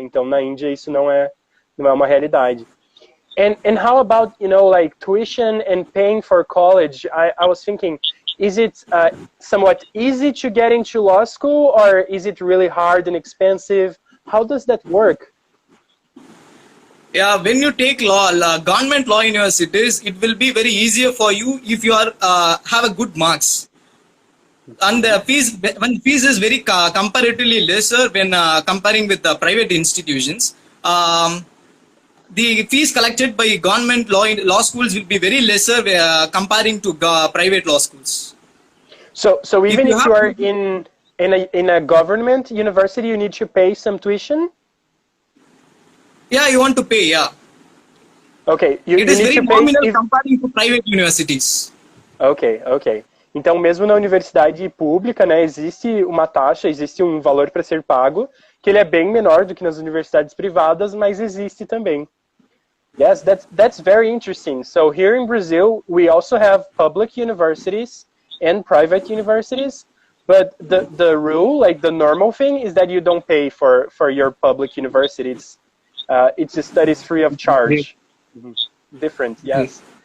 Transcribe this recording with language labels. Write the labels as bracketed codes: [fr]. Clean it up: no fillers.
[pt] Então na Índia isso não é uma realidade. [en] And how about, you know, like tuition and paying for college? I was thinking, is it somewhat easy to get into law school, or is it really hard and expensive? How does that work? Yeah, when you take government law universities, it will be very easier for you if you are have a good marks. And the fees is very comparatively lesser when comparing with the private institutions. The fees collected by government law schools will be very lesser comparing to private law schools. So even if you are in a government university, you need to pay some tuition? Yeah, you want to pay, yeah. Okay. It is very nominal comparing to private universities. Ok. [pt] Então, mesmo na universidade pública, né, existe uma taxa, existe um valor para ser pago, que ele é bem menor do que nas universidades privadas, mas existe também. [en] Yes, that's very interesting. So here in Brazil, we also have public universities and private universities, but the rule, like the normal thing, is that you don't pay for your public universities. It's studies free of charge. Different, yes.